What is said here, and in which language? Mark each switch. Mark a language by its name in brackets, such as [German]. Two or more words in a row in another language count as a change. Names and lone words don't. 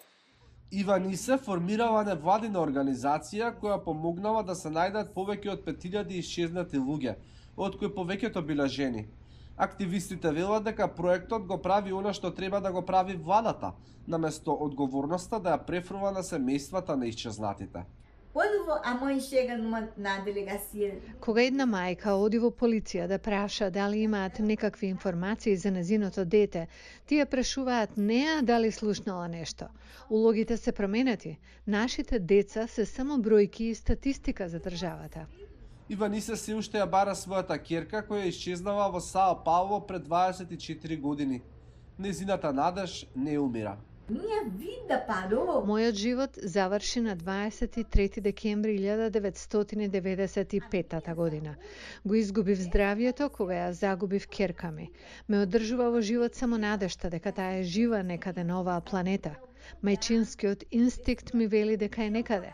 [Macedonian] Иванисе формирала невладина организација која помогнала да се најдат повеќе од 5000 исчезнати луѓе, од кои повеќето биле жени. Активистите велат дека проектот го прави она што треба да го прави владата, наместо одговорноста да ја префрува на семејствата на исчезнатите. [Portuguese] Quando a mãe chega na delegacia, [Macedonian] Кога една мајка оди во полиција да праша дали имаат некакви информации за незиното дете, тие прашуваат неа дали слушнала нешто. Улогите се променети. Нашите деца се само бројки и статистика за државата. Иванисе се уште ја бара својата ќерка која исчезнала во Сао Пауло пред 24 години. Незината надеж не умира. [Portuguese] minha vida parou. [Macedonian] Мојот живот заврши на 23 декември 1995 година. Го изгубив здравието кога ја загубив ќерка ми. Ме одржува во живот само надежта дека таа е жива некаде на оваа планета. Мајчинскиот инстинкт ми вели дека е некаде.